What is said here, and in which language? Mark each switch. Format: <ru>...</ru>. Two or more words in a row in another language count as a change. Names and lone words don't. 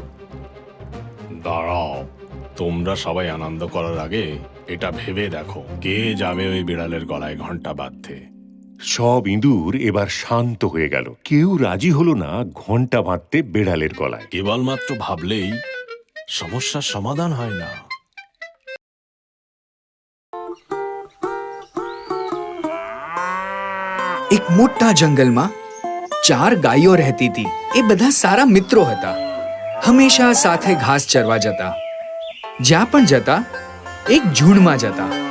<bn>দাঁড়াও, তোমরা সবাই আনন্দ করার আগে এটা ভেবে দেখো, কে যাবে ওই বিড়ালের গলায় ঘন্টা বাঁধতে? সব ইঁদুর এবার শান্ত হয়ে গেল। কেউ রাজি হলো না ঘন্টা বাঁধতে বেড়ালের গলায়। কেবলমাত্র ভাবলেই সমস্যার সমাধান হয় না।</bn> <gu>એક મોટા જંગલમાં 4 ગાયો રહેતી હતી. એ બધા સારા મિત્રો હતા. હંમેશા સાથે ઘાસ ચરવા જતા. જ્યાં પણ જતા એક ઝુંડમાં જતા.</gu>